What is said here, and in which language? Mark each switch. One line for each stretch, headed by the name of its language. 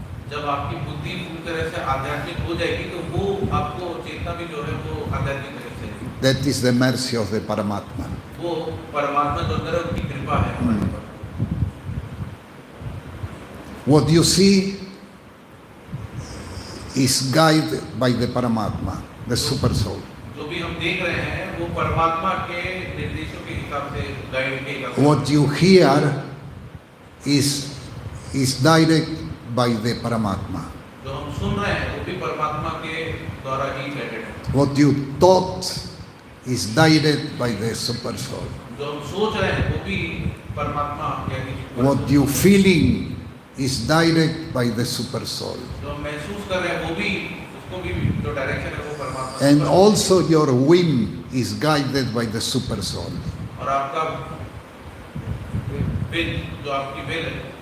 Hindi: जब आपकी बुद्धि पूरी तरह से आध्यात्मिक हो जाएगी तो वो आपको चेतना भी जो है वो आध्यात्मिक तरफ से।
English: That is the mercy of the Paramatma.
Hindi: वो परमात्मा जो अंदर है उनकी कृपा है हमारे ऊपर।
English: What you see is guided by the Paramatma, the Super Soul.
Hindi: जो भी हम देख रहे हैं वो परमात्मा के निर्देशों के हिसाब से गाइड किया।
English: What you hear is direct by the Paramatma.
Hindi: जो हम सुन रहे हैं वो भी परमात्मा के द्वारा ही गाइडेड है।
English: What you thought is direct by the Super Soul.
Hindi: जो हम सोच रहे हैं वो भी परमात्मा यानी
English: What you feeling is direct by the Super Soul.
Hindi: जो हम महसूस कर रहे हैं वो भी उसको भी जो डायरेक्शन है वो परमात्मा।
English: And also your whim is guided by the Super Soul.
Hindi: और आपका विल जो आपकी विल है,